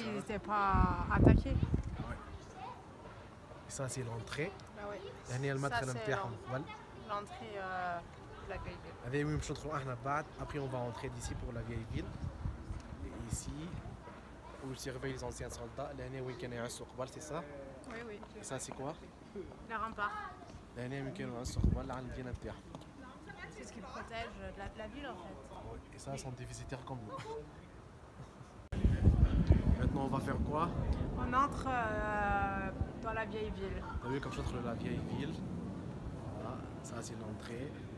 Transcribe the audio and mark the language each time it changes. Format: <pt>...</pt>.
<fr>S'ils n'étaient pas attaqués. Ouais. Et ça c'est l'entrée. Bah ouais.</fr> <ar>هنا المدخل نتاعهم قبل.</ar> <fr>L'entrée de la vieille ville.</fr> <ar>هذا وين باش ندخلوا احنا بعد.</ar> <fr>Après on va entrer d'ici pour la vieille ville. Et ici où ils surveillent les anciens soldats.</fr> <ar>لهنا وين كانوا يعصوا قبل</ar> <fr>c'est ça. Oui, oui. Et ça c'est quoi? Les remparts.</fr> <ar>لهنا وين كانوا يعصوا قبل على المدينة نتاعهم.</ar> <fr>C'est ce qui protège la ville en fait. Ouais. Et ça sont des visiteurs comme nous. Maintenant on va faire quoi? On entre dans la vieille ville. T'as vu comme je entre la vieille ville. Voilà, ça c'est l'entrée.</fr>